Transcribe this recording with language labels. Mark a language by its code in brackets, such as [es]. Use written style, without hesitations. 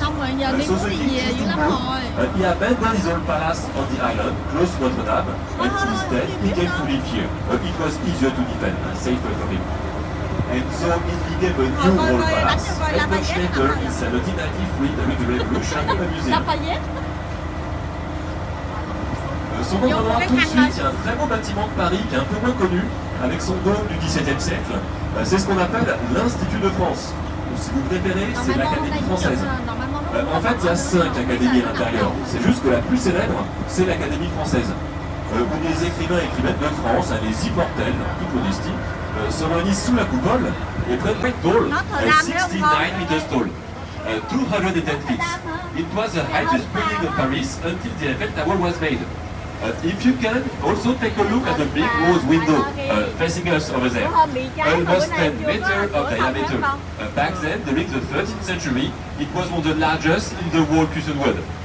[en] So the king chose to move. He abandoned his old palace on the island, close to Notre Dame, and instead he came to live here. It was easier to defend, safer for him. And so it became a new old palace, and much later, in 1793, during the Revolution, a museum. [fr] Son nom viendra tout de suite, il y a un très beau bâtiment de Paris qui est un peu moins connu, avec son dôme du XVIIe siècle. C'est ce qu'on appelle l'Institut de France. Ou si vous préférez, c'est l'Académie française. En fait, il y a 5 académies à l'intérieur. C'est juste que la plus célèbre, c'est l'Académie française. Où les écrivains et écrivaines de France, les immortels, en toute modestie, se réunissent sous la coupole et prennent [en] Great Tall, 69 meters tall. 210 feet. It was the highest building of Paris until the Eiffel Tower was made. If you can, also take a look at the big rose window facing us over there. Almost 10 meters of diameter. Back then, during the 13th century, it was one of the largest in the whole Kusenwood.